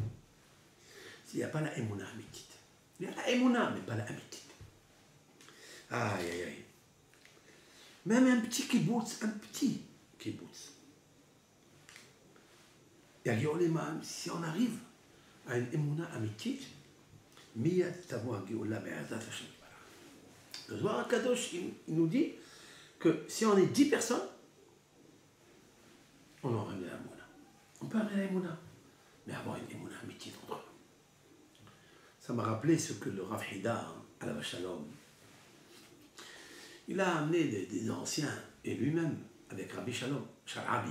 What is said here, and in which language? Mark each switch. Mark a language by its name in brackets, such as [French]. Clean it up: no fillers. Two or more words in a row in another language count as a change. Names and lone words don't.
[French] S'il n'y a pas la [Hebrew] אמונה אמיתית. [French] Il y a la Emouna, mais pas la Amitit. Aïe, aïe, aïe. Même un petit kibbutz, si on arrive à une [Hebrew] אמונה אמיתית מיד תבוא גאולה בעזרת השם. [French] Le Zohar HaKadosh, il nous dit que si on est 10 personnes, on aura amené la Emouna. On peut amener la Emouna, mais avoir une [Hebrew] אמונה אמיתית [French] entre eux. Ça m'a rappelé ce que le Rav Hida, [Hebrew] עליו השלום, [French] il a amené des anciens, et lui-même, avec Rabbi Shalom, Sharabi.